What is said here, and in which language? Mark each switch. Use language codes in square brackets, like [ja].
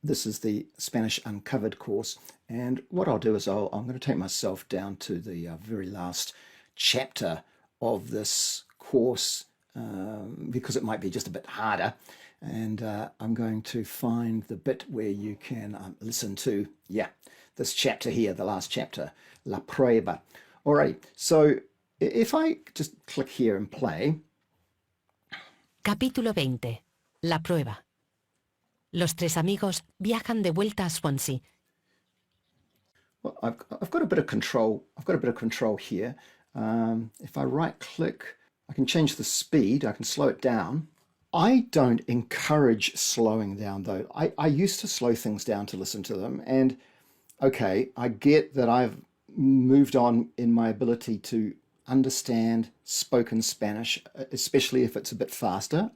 [en] This is the Spanish Uncovered course, and what I'll do is I'm going to take myself down to the very last chapter of this course because it might be just a bit harder, and I'm going to find the bit where you can listen to, this chapter here, the last chapter, La Prueba. All right, so if I just click here and play. [es] Capítulo 20. La prueba. Los tres amigos viajan de vuelta a Swansea. [en] Well, I've got a bit of control. I've got a bit of control here. If I right click, I can change the speed. I can slow it down. I don't encourage slowing down though. I used to slow things down to listen to them, and okay, I get that I've moved on in my ability to understand spoken Spanish, especially if it's a bit faster.